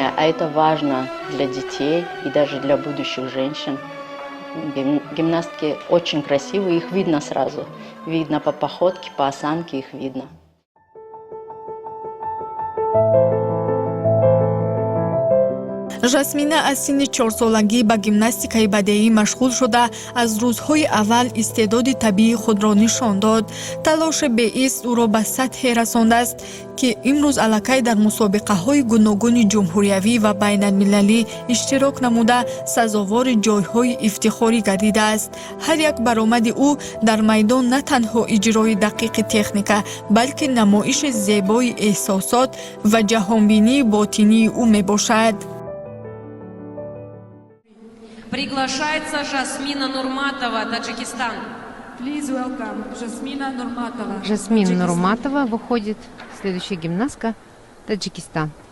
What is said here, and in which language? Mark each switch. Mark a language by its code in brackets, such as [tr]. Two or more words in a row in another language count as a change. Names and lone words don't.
[ru] А это важно для детей и даже для будущих женщин. Гимнастки очень красивые, их видно сразу. Видно по походке, по осанке их видно. [tg] жасмина аз синни 4-солагӣ ба гимнастикаи бадеӣ машғул шуда, аз рӯзҳои аввал истеъдоди табиии худро нишон дод. талоши беист ӯро ба сатҳе расондааст, ки имрӯз аллакай дар мусобиқаҳои гуногуни ҷумҳуриявӣ ва байналмилалӣ иштирок намуда, сазовори ҷойҳои ифтихорӣ гардидааст. ҳар як баромади ӯ дар майдон на танҳо иҷрои дақиқи техника, балки намоиши зебои эҳсосот ва ҷаҳонбинии ботинии ӯ мебошад. [ru] Приглашается Жасмина Нурматова, Таджикистан. [en] Please welcome Жасмина Нурматова. [ru] Жасмин Нурматова выходит. Следующая гимнастка — Таджикистан.